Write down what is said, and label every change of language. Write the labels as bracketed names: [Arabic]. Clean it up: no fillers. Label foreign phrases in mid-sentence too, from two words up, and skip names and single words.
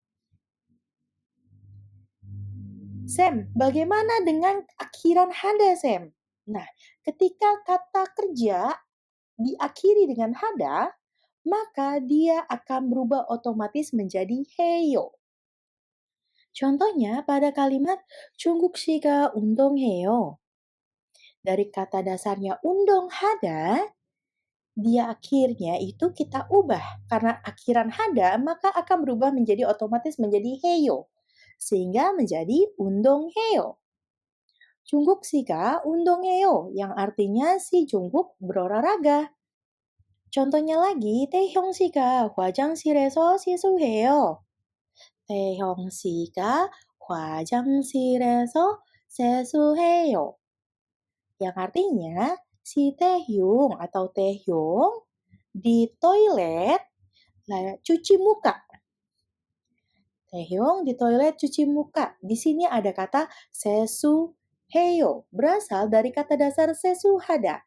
[Indonesian] Sam, bagaimana dengan akhiran hada, Sam? Nah, ketika kata kerja diakhiri dengan hada, maka dia akan berubah otomatis menjadi heyo. Contohnya pada kalimat [Korean] 중국 씨가 운동해요. [Indonesian] Dari kata dasarnya [Korean] 운동 하다, [Indonesian] dia akhirnya itu kita ubah. Karena akhiran hada, maka akan berubah menjadi otomatis menjadi heyo. Sehingga menjadi [Korean] 운동 해요. Jungkook 씨가 운동해요, [Indonesian] yang artinya si Jungkook berolahraga. contohnya lagi, [Korean] Taehyung 씨가 화장실에서 세수해요. 태형 씨가 화장실에서 세수해요. [Indonesian] Yang artinya, si Taehyung atau Taehyung di toilet cuci muka. Taehyung di toilet cuci muka. Di sini ada kata [Korean] 세수 해요, [Indonesian] berasal dari kata dasar [Korean] 세수 하다.